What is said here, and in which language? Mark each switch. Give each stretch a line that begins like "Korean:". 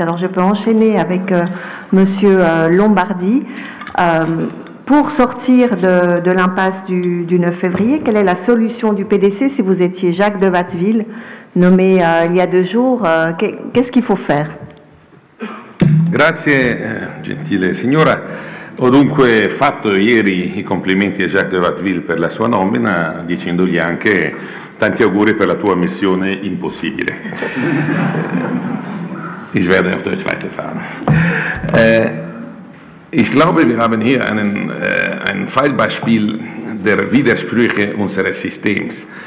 French: Alors, je peux enchaîner avec Monsieur Lombardi. Pour sortir de l'impasse du 9 février, quelle est la solution du PDC si vous étiez Jacques de Watteville, nommé il y a 2 jours? Qu'est-ce qu'il faut faire?
Italian: Grazie, gentile signora. Ho dunque fatto ieri I complimenti a Jacques de Watteville per la sua nomina, dicendogli anche tanti auguri per la tua missione impossibile.
German: Ich werde auf Deutsch weiterfahren. Ich glaube, wir haben hier ein Fallbeispiel der Widersprüche unseres Systems.